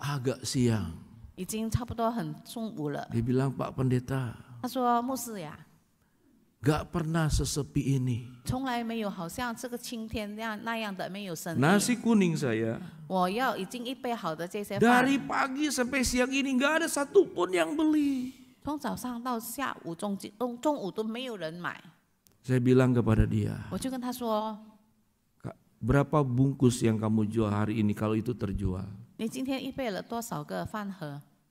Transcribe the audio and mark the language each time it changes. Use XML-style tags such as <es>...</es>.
<id>Agak siang.</id> <zh>已经差不多很中午了。</zh> <id>Dia bilang, Pak Pendeta,</id> <zh>他说：牧师呀，</zh> <id>Gak pernah sesepi ini.</id> <zh>从来没有好像这个青天那样的没有生意。</zh> <id>Nasi kuning saya</id> <zh>我要已经预备好的这些饭，</zh> <id>dari pagi sampai siang ini gak ada satupun yang beli.</id> <zh>从早上到下午中午都没有人买。</zh> <id>Saya bilang kepada dia,</id> <zh>我就跟他说，</zh> <id>"Kak, berapa bungkus yang kamu jual hari ini kalau itu terjual?"</id> <zh>你今天预备了多少个饭盒？</zh>